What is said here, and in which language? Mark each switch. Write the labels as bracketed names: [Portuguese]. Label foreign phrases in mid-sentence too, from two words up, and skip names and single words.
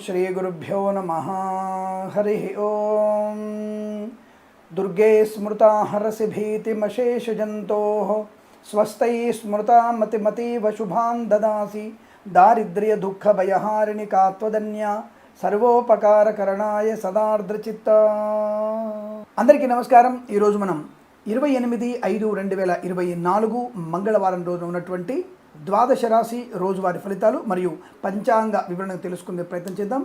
[Sanskrit] श्रीगुरुभ्यो नमः। हरि ओम। दुर्गे स्मृता हरसि भीतिमशेषजन्तोः स्वस्तै स्मृता मतिमतीव शुभान् ददासि दारिद्र्य दुःख भयहारिणि का त्वदन्या సర్వోపకారకరణాయ సదార్ద్రచిత్త. [Telugu] అందరికీ నమస్కారం. ఈరోజు మనం 28/5/2024 మంగళవారం రోజున ఉన్నటువంటి ద్వాదశ రాశి రోజువారి ఫలితాలు మరియు పంచాంగ వివరణ తెలుసుకునే ప్రయత్నం చేద్దాం.